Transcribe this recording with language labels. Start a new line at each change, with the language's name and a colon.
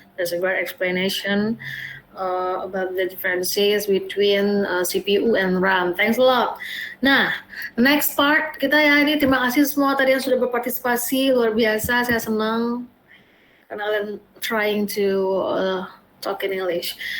English: That's a great explanation about the differences between CPU and RAM. Thanks a lot.
Indonesian: Nah, next part kita ya ini terima kasih semua tadi yang sudah berpartisipasi, luar biasa. Saya senang karena kalian
English: trying to talk in English.